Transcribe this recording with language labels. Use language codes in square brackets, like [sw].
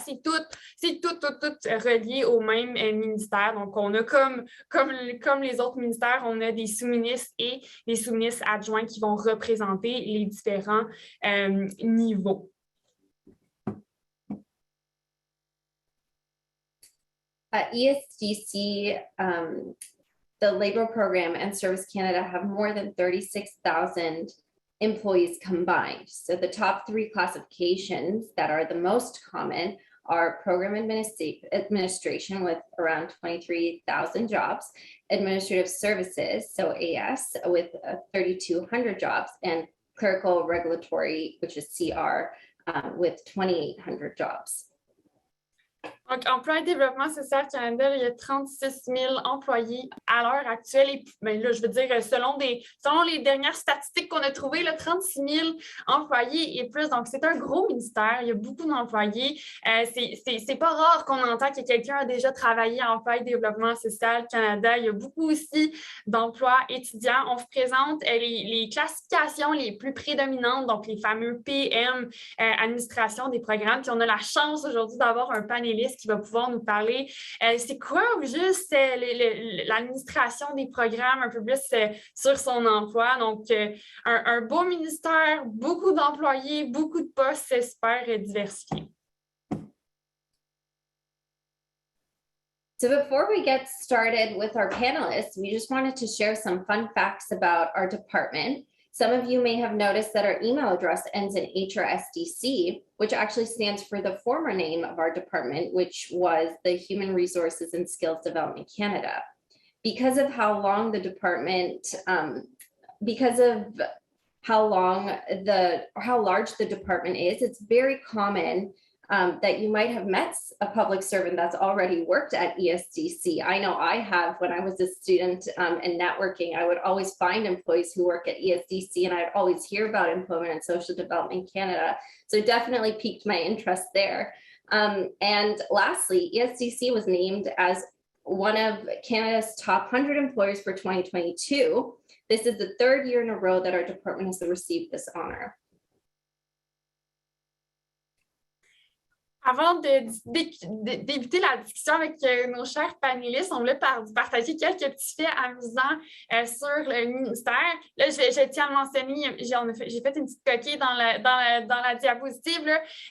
[fr] C'est tout relié au même ministère. Donc, on a comme les autres ministères, on a des sous-ministres et des sous-ministres adjoints qui vont représenter les différents niveaux. [en] At ESDC, the Labor Program and Service Canada have more than 36,000 employees combined. So the top 3 classifications that are the most common are Program Administration with around 23,000 jobs, Administrative Services, so AS, with 3,200 jobs, and Clerical Regulatory, which is CR, with 2,800 jobs. [fr] Donc, Emploi et Développement social Canada, il y a 36 000 employés à l'heure actuelle. Et bien là, je veux dire, selon les dernières statistiques qu'on a trouvées, là, 36 000 employés et plus. Donc, c'est un gros ministère. Il y a beaucoup d'employés. C'est pas rare qu'on entend que quelqu'un a déjà travaillé à Emploi et Développement social Canada. Il y a beaucoup aussi d'emplois étudiants. On vous présente les classifications les plus prédominantes, donc les fameux PM, administration des programmes. Puis on a la chance aujourd'hui d'avoir un panéliste qui va pouvoir nous parler. C'est quoi juste l'administration des programmes, un peu plus sur son emploi. Donc, un beau ministère, beaucoup d'employés, beaucoup de postes, c'est super diversifié. [en] So before we get started with our panelists, we just wanted to share some fun facts about our department. Some of you may have noticed that our email address ends in HRSDC, which actually stands for the former name of our department, which was the Human Resources and Skills Development Canada. Because of how long the department, because of how large the department is, it's very common that you might have met a public servant that's already worked at ESDC. I know I have. When I was a student in networking, I would always find employees who work at ESDC, and I'd always hear about Employment and Social Development Canada. So it definitely piqued my interest there. And lastly, ESDC was named as one of Canada's top 100 employers for 2022. This is the 3rd year in a row that our department has received this honor. [fr] Avant de débuter la discussion avec nos chers panélistes, on voulait partager quelques petits faits amusants sur le ministère. Là, je tiens à mentionner, j'ai fait une petite coquille dans la diapositive, là.